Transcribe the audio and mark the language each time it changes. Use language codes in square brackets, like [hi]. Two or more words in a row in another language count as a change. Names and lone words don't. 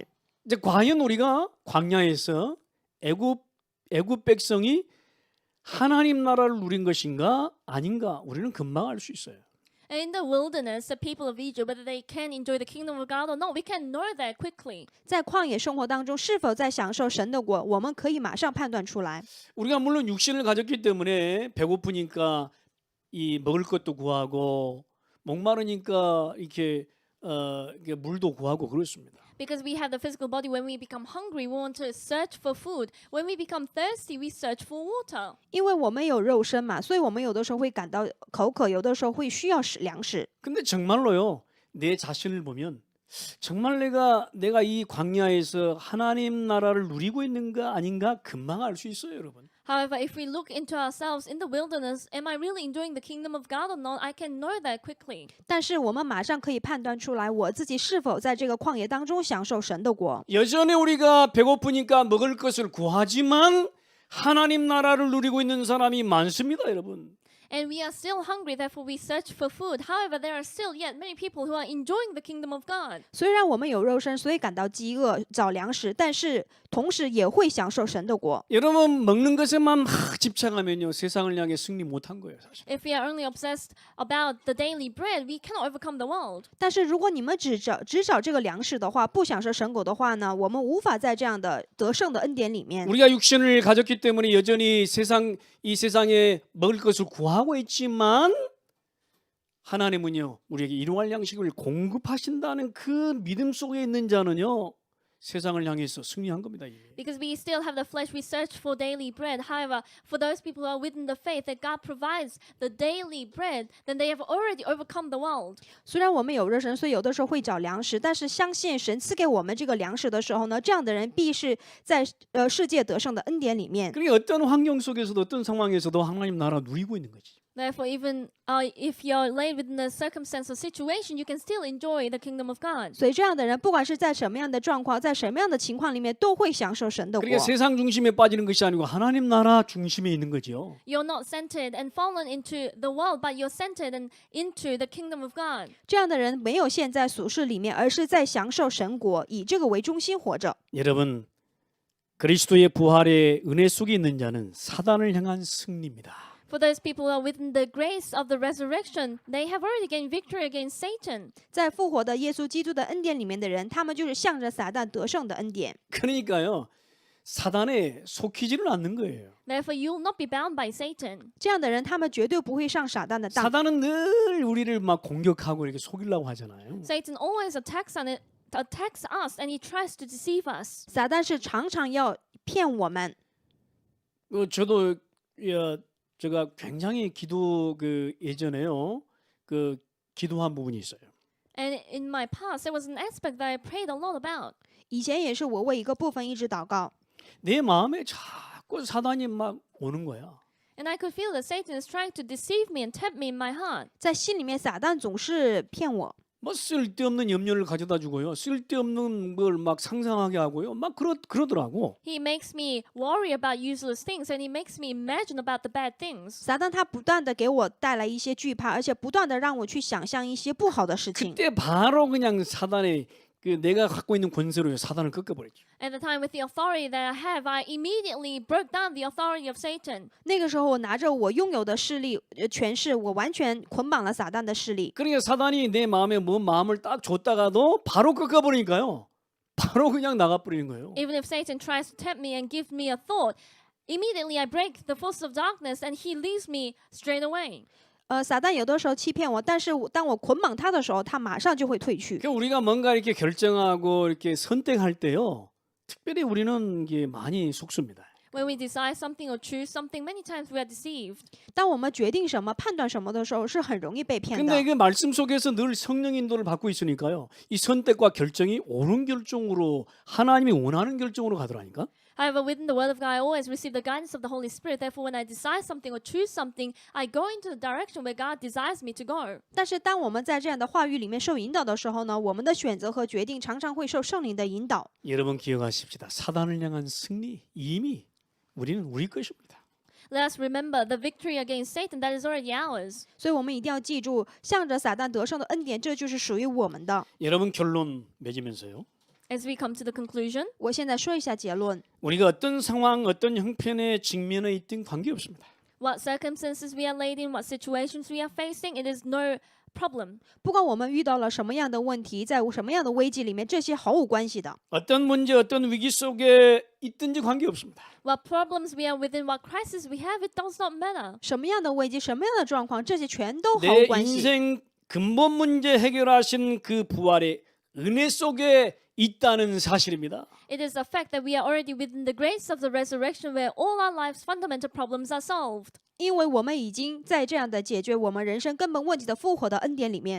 [ko] 이제 과연 우리가 광야에서 애굽 백성이 하나님 나라를 누린 것인가 아닌가 우리는 금방 알 수 있어요. [en] And in the wilderness, the people of Egypt, whether they can enjoy the kingdom of God or not, we can know that quickly. [zh] 在旷野生活当中，是否在享受神的国，我们可以马上判断出来。 [ko] 우리가 물론 육신을 가졌기 때문에 배고프니까 이 먹을 것도 구하고 목마르니까 이렇게 물도 구하고 그렇습니다. [en] Because we have the physical body, when we become hungry, we want to search for food. When we become thirsty, we search for water. [zh] 因为我们有肉身嘛，所以我们有的时候会感到口渴，有的时候会需要粮食。 [ko] 근데 정말로요. 내 자신을 보면 정말 내가 이 광야에서 하나님 나라를 누리고 있는가 아닌가 금방 알 수 있어요, 여러분. [en] However, if we look into ourselves in the wilderness, am I really enjoying the kingdom of God or not? I can know that quickly. [zh] 但是我们马上可以判断出来，我自己是否在这个旷野当中享受神的国。 [ko] 여전히 우리가 배고프니까 먹을 것을 구하지만 하나님 나라를 누리고 있는 사람이 많습니다, 여러분. [en] And we are still hungry, therefore we search for food. However, there are still yet many people who are enjoying the kingdom of God. [zh] 虽然我们有肉身，所以感到饥饿找粮食，但是同时也会享受神的国。 [ko] 여러분 먹는 것에만 막 집착하면요 세상을 향해 승리 못한 거예요, 사실. [en] If we are only obsessed about the daily bread, we cannot overcome the world. [zh] 但是如果你们只找这个粮食的话，不享受神国的话呢，我们无法在这样的得胜的恩典里面。 [ko] 우리가 육신을 가졌기 때문에 여전히 이 세상에 먹을 것을 구하고 있지만 하나님은요 우리에게 일용할 양식을 공급하신다는 그 믿음 속에 있는 자는요 세상을 향해서 승리한 겁니다. 이미. [en] Because we still have the flesh, we search for daily bread. However, for those people who are within the faith that God provides the daily bread, then they have already overcome the world. [zh] 虽然我们有肉身，所以有的时候会找粮食，但是相信神赐给我们这个粮食的时候呢，这样的人必是在世界得胜的恩典里面。 [ko] 그러니까 어떤 환경 속에서도 어떤 상황에서도 하나님 나라 누리고 있는 거지. [en] Therefore, even if you're laid within the circumstance or situation, you can still enjoy the kingdom of God. [zh] 所以这样的人，不管是在什么样的状况，在什么样的情况里面，都会享受神的国。 [ko] 그러니까 세상 중심에 빠지는 것이 아니고 하나님 나라 중심에 있는 거죠. [en] You're not centered and fallen into the world, but you're centered and into the kingdom of God. [zh] 这样的人没有陷在俗世里面，而是在享受神国，以这个为中心活着。 [ko] 여러분 그리스도의 부활의 은혜 속에 있는 자는 사단을 향한 승리입니다. [en] For those people who are within the grace of the resurrection, they have already gained victory against Satan. [zh] 在复活的耶稣基督的恩典里面的人，他们就是向着撒旦得胜的恩典。 [ko] 그러니까요. 사단에 속히지는 않는 거예요. [en] Therefore, you will not be bound by Satan. [zh] 这样的人，他们绝对不会上撒旦的当。 [ko] 사단은 늘 우리를 막 공격하고 이렇게 속이려고 하잖아요. [en] Satan always attacks us and he tries to deceive us. [zh] 撒旦是常常要骗我们。 [ko] 저도 제가 굉장히 기도 예전에요. 기도한 부분이 있어요. [en] And in my past, there was an aspect that I prayed a lot about. [zh] 以前也是我为一个部分一直祷告， [ko] 내 마음에 자꾸 사단이 막 오는 거야. [en] And I could feel that Satan is trying to deceive me and tempt me in my heart. [zh] 在心里面撒旦总是骗我， [ko] 뭐 쓸데없는 염려를 가져다 주고요. 쓸데없는 걸 막 상상하게 하고요. 막 그러더라고. [en] He makes me worry about useless things and he makes me imagine about the bad things. [zh] 撒旦他不断的给我带来一些惧怕，而且不断的让我去想象一些不好的事情。 [ko] 그때 바로 그냥 사단의 내가 갖고 있는 권세로 사단을 꺾어버렸죠. [en] At the time, with the authority that I have, I immediately broke down the authority of Satan. [zh] 那个时候，我拿着我拥有的势力、权势，我完全捆绑了撒旦的势力。 [ko] 그러니까 사단이 내 마음에 뭐 마음을 딱 줬다가도 바로 꺾어버리니까요. 바로 그냥 나가버리는 거예요. [en] Even if Satan tries to tempt me and give me a thought, immediately I break the force of darkness and he leaves me straight away. [zh] 撒旦有的时候欺骗我，但是当我捆绑他的时候，他马上就会退去。 [ko] 그러니까 우리가 뭔가 이렇게 결정하고 이렇게 선택할 때요. 특별히 우리는 이게 많이 속습니다. [en] When we decide something or choose something, many times we are deceived. [zh] 当我们决定什么、判断什么的时候，是很容易被骗的 [ko] 근데 。그 말씀 속에서 늘 성령 인도를 받고 있으니까요. 이 선택과 결정이 옳은 결정으로 하나님이 원하는 결정으로 가더라니까. [en] However, within the Word of God, I always receive the guidance of the Holy Spirit. Therefore, when I decide something or choose something, I go into the direction where God desires me to go. [zh] 但是当我们在这样的话语里面受引导的时候呢，我们的选择和决定常常会受圣灵的引导。 [ko] 여러분 기억하십시다. 사단을 향한 승리 이미 우리 것입니다. [en] Let us remember the victory against Satan that is already ours. [zh] 所以我们一定要记住，向着撒旦得胜的恩典，这就是属于我们的。 [ko] 여러분 결론 맺으면서요. [en] As we come to the conclusion, [zh] 我现在说一下结论。 [ko] 우리가 어떤 상황, 어떤 형편에 직면해 있든 관계없습니다. [en] what circumstances we are laid in, what situations we are facing, it is no problem. [zh] 不管我们遇到了什么样的问题，在什么样的危机里面，这些毫无关系的。 [ko] 어떤 문제, 어떤 위기 속에 있든지 관계없습니다. [en] What problems we are within, what crisis we have, it does not matter. [zh] 什么样的危机，什么样的状况，这些全都毫 [ko] 내 [zh] 无关系。 [ko] 인생 근본 문제 해결하신 그 부활의 은혜 속에 있다는 사실입니다. [en] It is a fact that we are already within the grace of the resurrection where all our life's fundamental problems are solved. [zh] 因为我们已经在这样的解决我们人生根本问题的复活的恩典里面，